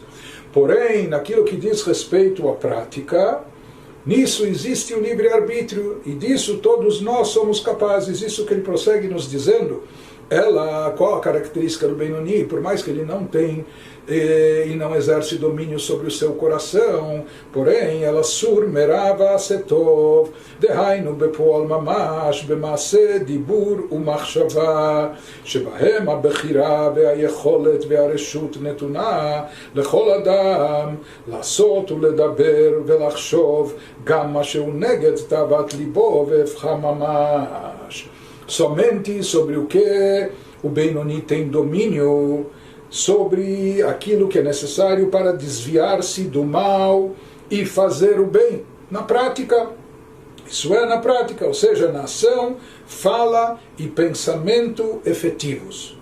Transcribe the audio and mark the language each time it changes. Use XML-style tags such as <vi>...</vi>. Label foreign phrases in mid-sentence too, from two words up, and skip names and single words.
<pt>Porém, naquilo que diz respeito à prática, nisso existe o livre-arbítrio, e disso todos nós somos capazes. Isso que ele prossegue nos dizendo, qual a característica do Benoni? Por mais que ele não tem e não exerce domínio sobre o seu coração, porém</pt> <he>אלא סור מרע ועשה טוב, דהיינו בפועל ממש, במעשה דיבור ומחשבה, שבהם הבחירה והיכולת והרשות נתונה לכל אדם, לעשות ולדבר ולחשוב גם מה שהוא נגד תאוות לבו והפכו ממש.</he> <pt>Somente sobre o que o Benoni tem domínio, sobre aquilo que é necessário para desviar-se do mal e fazer o bem. Na prática, isso é na prática, ou seja, na ação, fala e pensamento efetivos.</pt>